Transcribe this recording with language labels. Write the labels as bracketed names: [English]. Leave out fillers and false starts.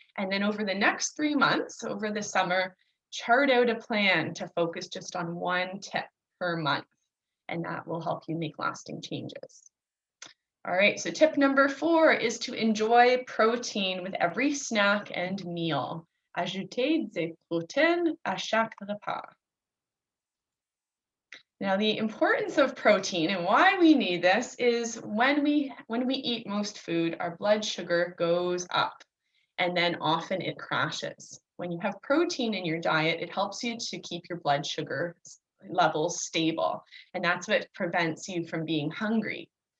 [English] And then over the next 3 months, over the summer, chart out a plan to focus just on 1 tip per month. And that will help you make lasting changes. All right, so tip number 4 is to enjoy protein with every snack and meal. [French] Ajoutez des protéines à chaque repas. [English] Now, the importance of protein and why we need this is when we eat most food, our blood sugar goes up and then often it crashes. When you have protein in your diet, it helps you to keep your blood sugar levels stable, and that's what prevents you from being hungry.